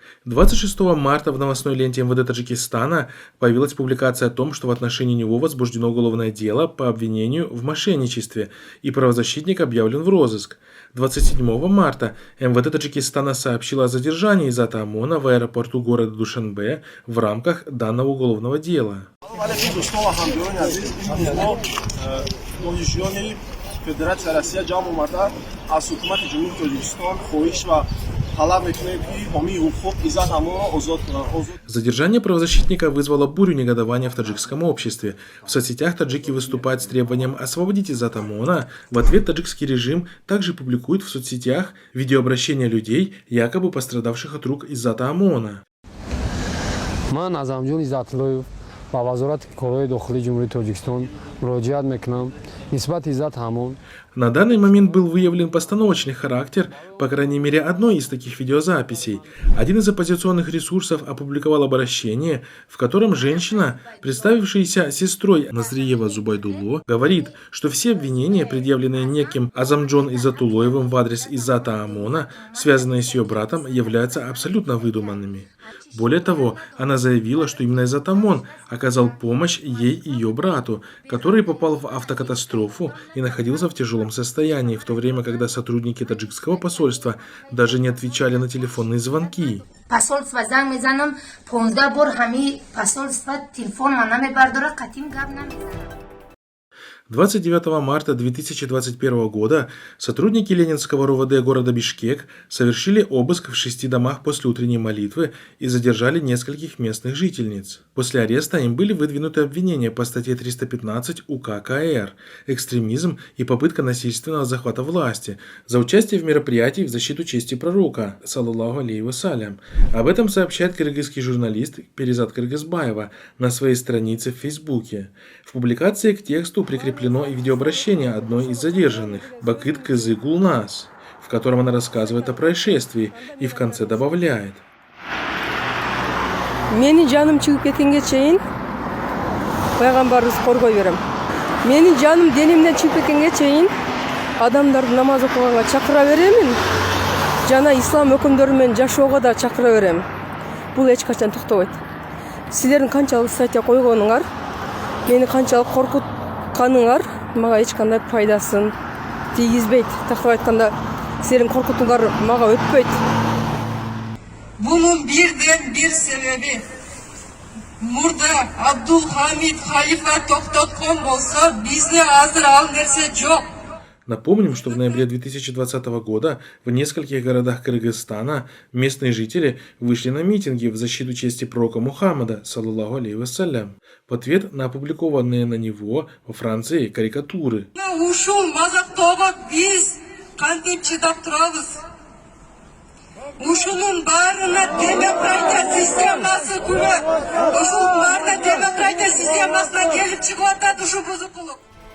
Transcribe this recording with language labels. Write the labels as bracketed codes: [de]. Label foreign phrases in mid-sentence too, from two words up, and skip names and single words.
[ru] 26 марта в новостной ленте МВД Таджикистана появилась публикация о том, что в отношении него возбуждено уголовное дело по обвинению в мошенничестве, и правозащитник объявлен в розыск. 27 марта МВД Таджикистана сообщило о задержании Иззата ОМОНа в аэропорту города Душанбе в рамках данного уголовного дела. [fa] فدراسیا روسیه جام اومده از حکومت جمهوری تاجیکستان خواهش و طلب میکنه که حامی حقوق ایزات ОМОНа آزاد. [ru] Задержание правозащитника вызвало бурю негодования в таджикском обществе. В соцсетях таджики выступают с требованием освободить Иззата ОМОНа. В ответ таджикский режим также публикует в соцсетях видеообращения людей, якобы пострадавших от рук Иззата ОМОНа. [tg] ба вазорати корои дохилии ҷумҳурии Тоҷикистон муроҷиат мекунам нисбати иззат ҳамон. [ru] На данный момент был выявлен постановочный характер, по крайней мере, одной из таких видеозаписей. Один из оппозиционных ресурсов опубликовал обращение, в котором женщина, представившаяся сестрой Назриева Зубайдулло, говорит, что все обвинения, предъявленные неким Азамджон Иззатуллоевым в адрес Иззата Амона, связанные с ее братом, являются абсолютно выдуманными. Более того, она заявила, что именно Иззат Амон оказал помощь ей и ее брату, который попал в автокатастрофу и находился в тяжелом состоянии, в то время, когда сотрудники таджикского посольства даже не отвечали на телефонные звонки. [tg] Посольство занг мезанам 15 бор ҳами посольство телефон ма намебардора қатим гап намезанам. [ru] 29 марта 2021 года сотрудники Ленинского РОВД города Бишкек совершили обыск в 6 домах после утренней молитвы и задержали нескольких местных жительниц. После ареста им были выдвинуты обвинения по статье 315 УК КР «Экстремизм и попытка насильственного захвата власти» за участие в мероприятии в защиту чести пророка, [ar] صلى الله عليه وسلم. [ru] Об этом сообщает кыргызский журналист Перизат Кыргызбаева на своей странице в Фейсбуке. В публикации к тексту прикреплено и видеообращение одной из задержанных, Бакыт Кызы Гулнас, в котором она рассказывает о происшествии и в конце добавляет. [ky] Мени жаным чыгып кеткенге чейин пайгамбарыбыз коргой берем. Мени жаным денемден чыгып кеткенге чейин адамдарды намаз окуганга чакыра беремин. Жана ислам өкүмдөрү менен жашоого да чакыра берем. Бул эч качан токтобойт. Силердин канчалык статья койгонуңар, мени канчалык коркутканыңар мага эч кандай пайдасын тийгизбейт. Тактап айтканда, силердин коркутууңар мага өтпөйт. Бунун бирден бир себеби Murda Abdulhamid Халифа токтоткон болсо бизде азыр ал нерсе жок. [ru] Напомним, что в ноябре 2020 года в нескольких городах Кыргызстана местные жители вышли на митинги в защиту чести пророка Мухаммада, [ar] صلى الله عليه وسلم, [ru] в ответ на опубликованные на него во Франции карикатуры. [ky] Ушул мазактоого биз кантип чыдап турабыз? Ушунун баарына демократия системасы күнөө. Ушунун баарына демократия системасына келип чыгып атат ушу бузукулук.